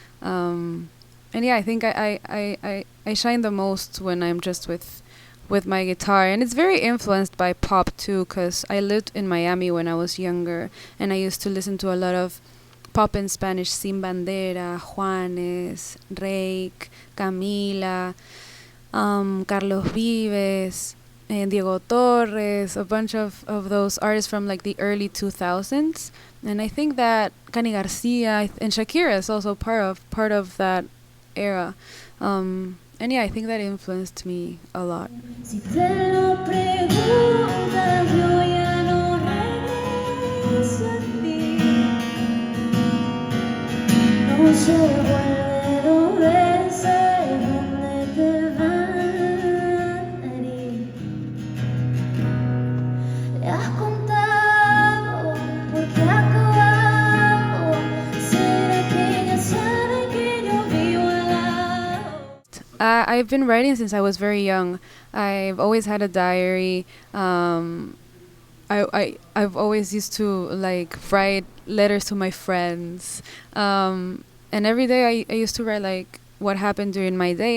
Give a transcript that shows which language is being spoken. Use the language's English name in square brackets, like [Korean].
[English] And yeah, I think I shine the most when I'm just with my guitar, and it's very influenced by pop too, because I lived in Miami when I was younger, and I used to listen to a lot of pop in Spanish: Sin Bandera, Juanes, Reik, Camila, Carlos Vives, and Diego Torres, a bunch of those artists from like the early 2000s. And I think that Cani Garcia and Shakira is also part of that era. And yeah, I think that influenced me a lot. [Spanish] Si te lo preguntas, yo ya no regreso a ti. No se vuelve dos veces donde te van a herir. Le has contado porque ha acabado. Será que ella sabe que yo vivo al lado. [English] I've been writing since I was very young. I've always had a diary. I've always used to like write letters to my friends. And every day I used to write like what happened during my day.